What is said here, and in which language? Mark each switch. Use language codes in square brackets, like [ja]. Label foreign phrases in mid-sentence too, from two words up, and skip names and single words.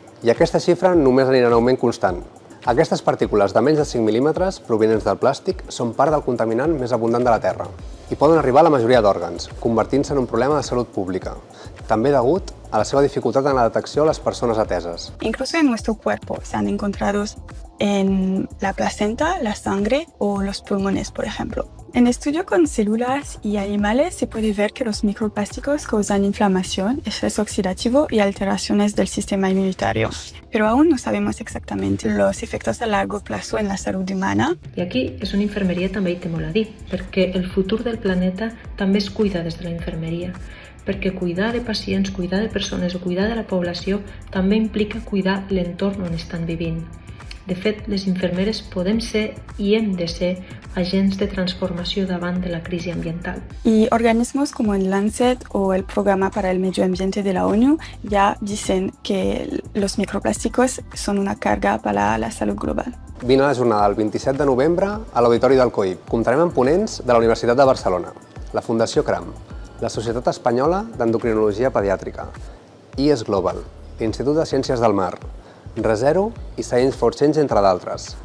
[ca] I aquesta xifra només anirà en augment constant. Aquestes partícules de menys de 5 mil·límetres provinents del plàstic són part del contaminant més abundant de la Terra i poden arribar a la majoria d'òrgans, convertint-se en un problema de salut pública, també degut a la seva dificultat en la detecció a les persones ateses. [es] Incluso en nuestro cuerpo se han encontrado en la placenta, la sangre o los pulmones, por ejemplo. En estudio con células y animales se puede ver que los microplásticos causan inflamación, estrés oxidativo y alteraciones del sistema inmunitario. Pero aún no sabemos exactamente los efectos a largo plazo en la salud humana. [ca] I aquí és on infermeria també hi té molt a dir, perquè el futur del planeta també es cuida des de la infermeria, perquè cuidar de pacients, cuidar de persones o cuidar de la població també implica cuidar l'entorn on estan vivint. De fet, les infermeres podem ser i hem de ser agents de transformació davant de la crisi ambiental. [es] Y organismos como el Lancet o el Programa para el Medio Ambiente de la ONU ya dicen que los microplásticos son una carga para la salud global. [ca] Vine a la jornada del 27 de novembre a l'Auditori del COIP. Comptarem amb ponents de la Universitat de Barcelona, la Fundació CRAM, la Societat Espanyola d'Endocrinologia Pediàtrica, IES Global, l'Institut de Ciències del Mar, ReZero i Science for Change, entre d'altres.